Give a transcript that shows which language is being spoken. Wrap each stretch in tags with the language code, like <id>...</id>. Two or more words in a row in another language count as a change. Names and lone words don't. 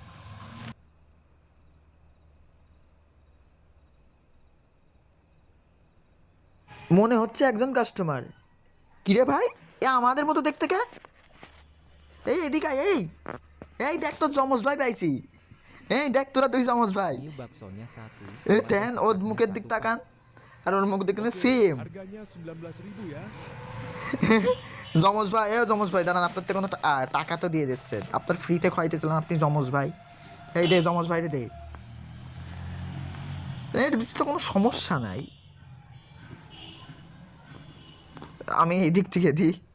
<bn>মনে হচ্ছে একজন কাস্টমার। কিরে ভাই, এ আমাদের মতো দেখতে কে? এই এদিকে আয়, এই এই দেখ তোর যমজ ভাই পাইছি। এই দেখ তোরা দুই যমজ ভাই।</bn> <id>Ini baksonya satu.</id> <bn>এই</bn> <id>sama</id> <bn>দেন</bn> <id>teh</id> <bn>ওর</bn> <id>kotaknya</id> <bn>মুখের</bn> <id>satu,</id> <bn>দিক</bn> <id>Pak.</id> <bn>তাকান, আর ওর মুখ দেখেন</bn> <id>Oke,</id> <bn>সেম।</bn> <id>harganya 19.000 ya.</id> <bn>যমজ ভাই, এ যমজ ভাই দাঁড়ান, আপনার তো কোনো টাকা তো দিয়ে দিচ্ছেন, আপনার ফ্রিতে খাইতেছিলাম, আপনি যমজ ভাই। এই দে যমজ ভাই রে দে, এর ভিতরে তো কোনো সমস্যা নাই, আমি এই দিক থেকে দিই।</bn>